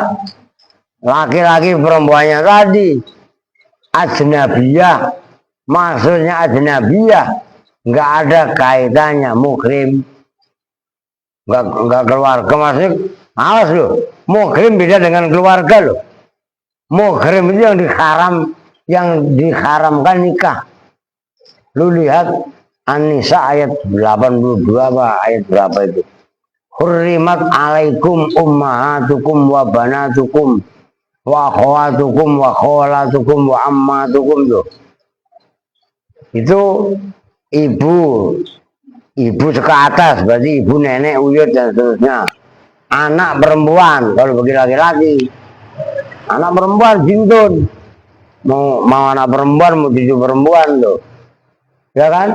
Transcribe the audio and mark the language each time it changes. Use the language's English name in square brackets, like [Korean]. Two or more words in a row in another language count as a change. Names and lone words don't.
[Indonesian] Laki-laki perempuannya tadi ajnabiyah, maksudnya ajnabiyah nggak ada kaitannya muhrim, nggak keluarga. Maksudnya awas loh, muhrim beda dengan keluarga loh. Muhrim itu yang diharamkan nikah. Lu lihat An-Nisa ayat 82 apa ayat berapa itu? [Arabic] حرمت عليكم أمهاتكم وبناتكم وأخواتكم وخالاتكم وعماتكم tuh. [Indonesian] Itu ibu ke atas, berarti ibu, nenek, uyut dan seterusnya. Anak perempuan kalau bagi laki-laki, anak perempuan jintun, mau anak perempuan mau cucu perempuan tuh, ya kan?